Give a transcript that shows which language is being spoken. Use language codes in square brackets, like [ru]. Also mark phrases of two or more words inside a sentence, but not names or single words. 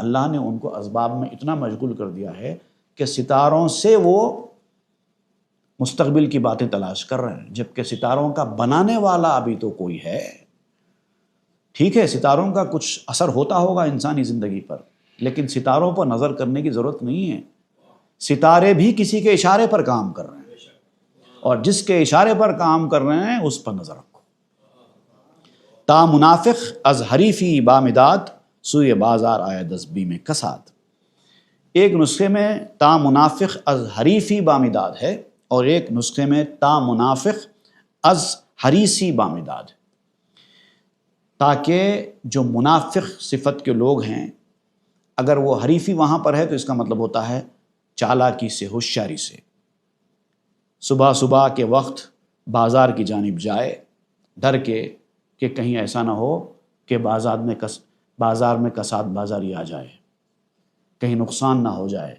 [ur] اللہ نے ان کو اسباب میں اتنا مشغول کر دیا ہے کہ ستاروں سے وہ مستقبل کی باتیں تلاش کر رہے ہیں، جبکہ ستاروں کا بنانے والا ابھی تو کوئی ہے۔ ٹھیک ہے، ستاروں کا کچھ اثر ہوتا ہوگا انسانی زندگی پر، لیکن ستاروں پر نظر کرنے کی ضرورت نہیں ہے۔ ستارے بھی کسی کے اشارے پر کام کر رہے ہیں، اور جس کے اشارے پر کام کر رہے ہیں اس پر نظر رکھو۔ [fa] تا منافق از حریفی بامداد، سوئے بازار آیا دزبی میں کساد۔ [ur] ایک نسخے میں [fa] تا منافق از حریفی بامداد [ur] ہے، اور ایک نسخے میں [fa] تا منافق از حریسی بامداد، [ur] تاکہ جو منافق صفت کے لوگ ہیں اگر وہ حریفی وہاں پر ہے تو اس کا مطلب ہوتا ہے چالاکی سے، ہوشیاری سے۔ صبح صبح کے وقت بازار کی جانب جائے، ڈر کے کہ کہیں ایسا نہ ہو کہ بازار میں کساد بازاری آ جائے، کہیں نقصان نہ ہو جائے۔